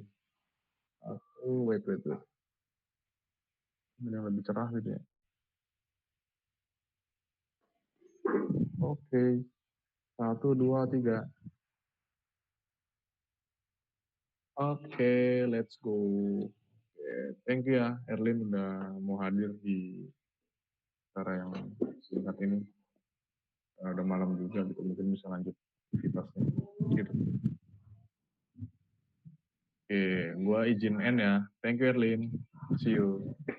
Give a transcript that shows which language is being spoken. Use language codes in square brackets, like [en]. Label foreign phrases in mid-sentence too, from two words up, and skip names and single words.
[en] Wait. [id] Ini yang lebih cerah gitu ya. Oke, 1, 2, 3. Oke, [en] let's go. [id] Oke, [en] thank you [id] ya, Erlin udah mau hadir di acara yang singkat ini. Udah malam juga gitu, mungkin bisa lanjut aktivitasnya. Gitu. Oke, gua izin end ya. [en] Thank you, Erlin. See you.